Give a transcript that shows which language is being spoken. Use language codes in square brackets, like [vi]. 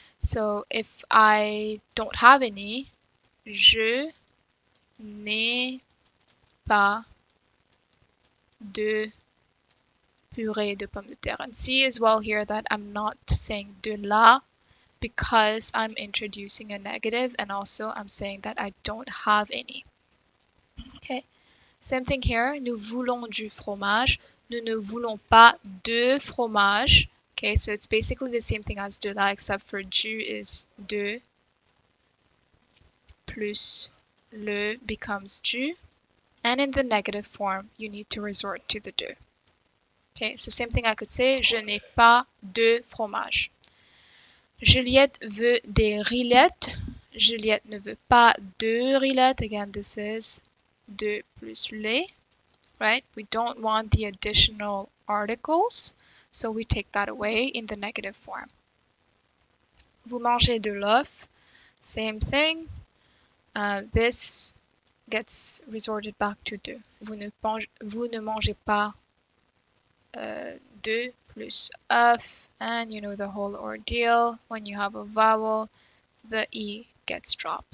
[en] So if I don't have any, [fr] je n'ai pas de purée de pommes de terre. [en] And see as well here that I'm not saying de la because I'm introducing a negative, and also I'm saying that I don't have any. Okay, same thing here. [fr] Nous voulons du fromage. Nous ne voulons pas de fromage. [en] Okay, so it's basically the same thing as de la, except for du is de plus le becomes du. And in the negative form, you need to resort to the de. Okay, so same thing I could say, [fr] je n'ai pas de fromage. Juliette veut des rillettes. Juliette ne veut pas de rillettes. [en] Again, this is de plus les, right? We don't want the additional articles, so we take that away in the negative form. [fr] Vous mangez de l'œuf. [en] Same thing. This gets resorted back to de. [fr] Vous ne mangez pas de plus œuf, [en] and you know the whole ordeal. When you have a vowel, the e gets dropped.